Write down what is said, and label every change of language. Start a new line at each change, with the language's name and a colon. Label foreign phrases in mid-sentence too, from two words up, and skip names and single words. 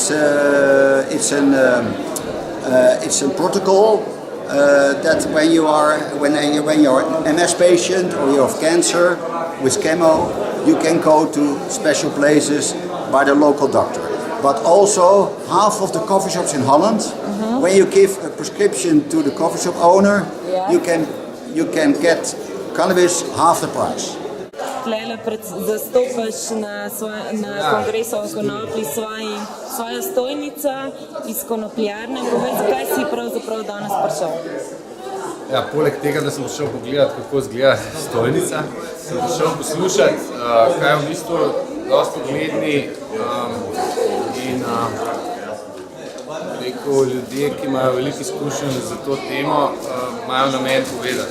English: It's a protocol that when you're an MS patient or you have cancer with chemo, you can go to special places by the local doctor. But also half of the coffee shops in Holland, when you give a prescription to the coffee shop owner, Yeah. you can get cannabis half the price.
Slovenian: Tlele zastopaš na kongresu o konoplji svoja stojnica iz konopljarne. Povej, zakaj si pravzaprav danes prišel? Ja, poleg tega, da sem prišel pogledati, kako izgleda stojnica, sem prišel poslušati, kaj v bistvu dosti ugledni in ljudje, ki imajo veliko izkušenj za to temo, imajo namen povedati.